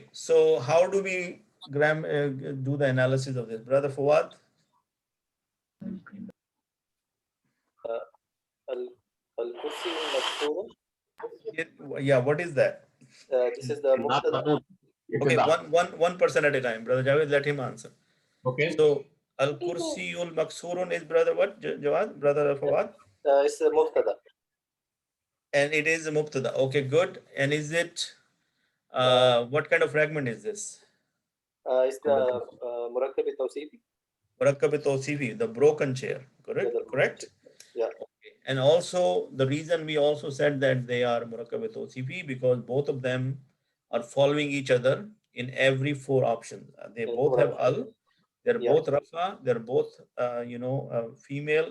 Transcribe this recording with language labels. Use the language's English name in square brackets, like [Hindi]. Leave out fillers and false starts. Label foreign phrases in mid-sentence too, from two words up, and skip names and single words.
[English] So how do we do the analysis of this, brother Fawad? [Arabic] الكرسي المكسورة. [English] Yeah. What is that? This is the mubtada. Okay. One person at a time, brother Javed. Let him answer. Okay. So [Arabic] الكرسيُّ المكسورُ [English] is brother what? Jawad, brother Fawad. It's a mubtada. And it is a mubtada. Okay, good. And is it what kind of fragment is this? It's the [Arabic] مركب التوصيفي. مركب التوصيفي, [English] the broken chair. Correct? Yeah. Okay. And also the reason we also said that they are [Arabic] مركب التوصيفي [English] because both of them are following each other in every 4 options. They both have al. They're both rafa. They're both female.